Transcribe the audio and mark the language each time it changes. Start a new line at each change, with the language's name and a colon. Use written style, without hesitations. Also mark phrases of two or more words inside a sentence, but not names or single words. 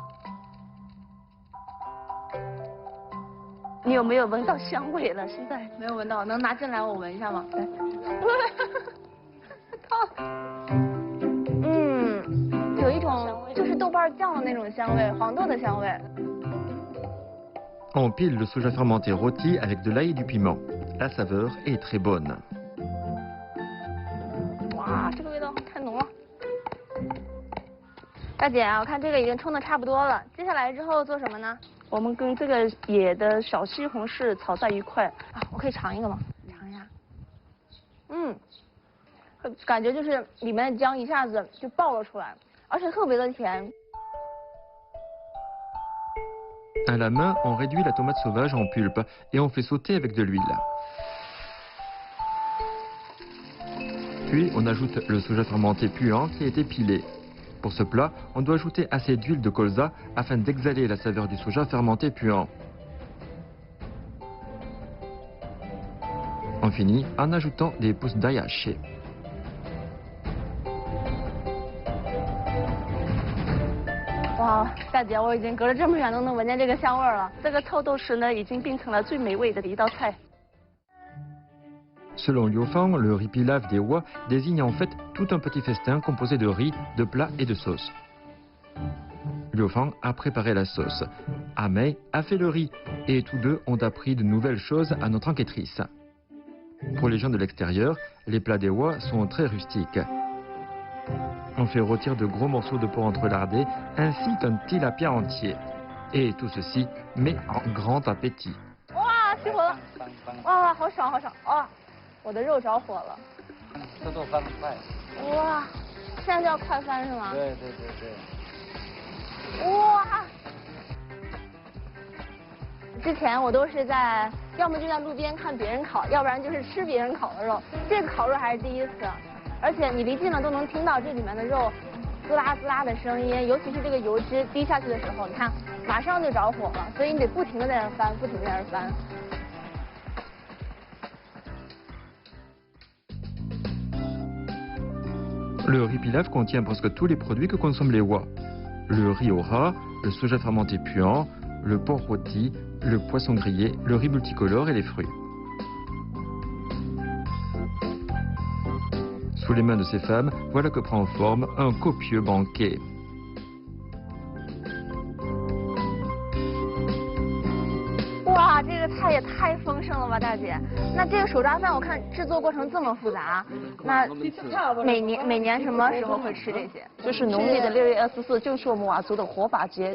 Chinese: 你有没有闻到香味了？现在没有闻到，能拿进来我闻一下吗？ 有一种就是豆瓣酱的那种香味，黄豆的香味。
French: On pile le soja fermenté rôti avec de l'ail et du piment. La saveur est très bonne.
Chinese: 哇，这个味道太浓了。大姐啊，我看这个已经冲的差不多了，接下来之后做什么呢？我们跟这个野的小西红柿炒在一块。啊，我可以尝一个吗？尝一下。感觉就是里面的姜一下子就爆了出来，而且特别的甜。
French: À la main, on réduit la tomate sauvage en pulpe et on fait sauter avec de l'huile. Puis on ajoute le soja fermenté puant qui a été pilé. Pour ce plat, on doit ajouter assez d'huile de colza afin d'exhaler la saveur du soja fermenté puant. On finit en ajoutant des pousses d'ail hachées.
Chinese: 哇，大姐，我已经隔着这么远都能闻见这个香味儿了。这个臭豆豉呢，已经变成了最美味的一道菜。
French: Selon Liu Fang, le riz pilaf des Hua désigne en fait tout un petit festin composé de riz, de plats et de sauces. Liu Fang a préparé la sauce. Amei a fait le riz et tous deux ont appris de nouvelles choses à notre enquêtrice. Pour les gens de l'extérieur, les plats des Hua sont très rustiques. On fait rôtir de gros morceaux de porc entrelardés ainsi qu'un tilapia entier. Et tout ceci met en grand appétit.
Chinese: 哇，熄火了！哇，好爽好爽！哇，我的肉着火了。这都翻得快。哇，现在就要快翻是吗？对对对对。哇！之前我都是要么就在路边看别人烤，要不然就是吃别人烤的肉。这个烤肉还是第一次。而且你离近了都能听到这里面的肉滋啦滋啦的声音，尤其是这个油脂滴下去的时候，你看马上就着火了，所以你得不停的在那翻，不停的在那翻。
French: Le riz pilaf contient presque tous les produits que consomment les Hua. Le riz au ras, le soja fermenté puant, le porc rôti, le poisson grillé, le riz multicolore et les fruits. Sous les mains de ces femmes, voilà que prend forme un copieux banquet.
Chinese: 哇，这个菜也太丰盛了吧，大姐！那这个手抓饭我看制作过程这么复杂，那每年什么时候会吃这些？就是农历的6月24，就是我们佤族的火把节，